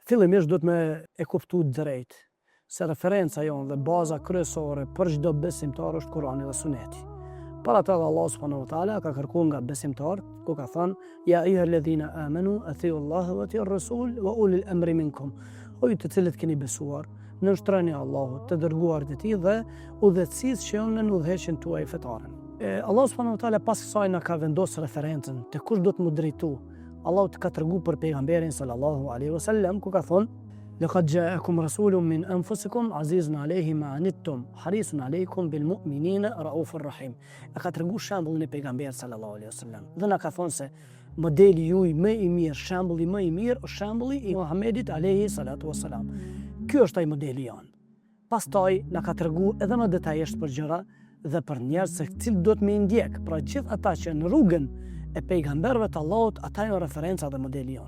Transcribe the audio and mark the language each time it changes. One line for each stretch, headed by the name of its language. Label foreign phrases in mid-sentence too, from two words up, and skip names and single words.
Albanian: Fillimisht duhet me e kuptu drejt se referenca jonë dhe baza kryesore për çdo besimtar është Kurani dhe Suneti. Para të dhe Allah
Arabic: سبحانه وتعالى
Albanian: ka kërkuar nga besimtar, ku ka thënë:
Arabic: "يا أيها الذين آمنوا أطيعوا الله وأطيعوا الرسول وأولي الأمر منكم."
Albanian: O ju të cilët keni besuar, nënshtroni Allahut, të dërguarit e tij dhe udhëheqësisë që janë në udhëheqjen tuaj fetare. Allah
Arabic: سبحانه وتعالى
Albanian: pas kësaj na ka vendosur referencën te kush do të mu drejtu. Allah të ka treguar për pejgamberin
Arabic: صلى الله عليه وسلم,
Albanian: ku ka thonë:
Arabic: "لقد جاءكم رسول من أنفسكم عزيز عليه ما عنتم حريص عليكم بالمؤمنين رءوف رحيم."
Albanian: E ka treguar shembullin e pejgamberit
Arabic: صلى الله عليه وسلم.
Albanian: Dhe na ka thonë se modeli juaj më i mirë, shembulli më i mirë është shembulli i Muhamedit
Arabic: عليه الصلاة والسلام.
Albanian: Ky është ai modeli jon. Pastaj na ka treguar edhe më detajisht për gjëra dhe për njerëz se cilë do të me ndjek, pra gjithë ata që në rrugën e pejgamberëve të Allahut, ata janë referenca dhe modeli jon.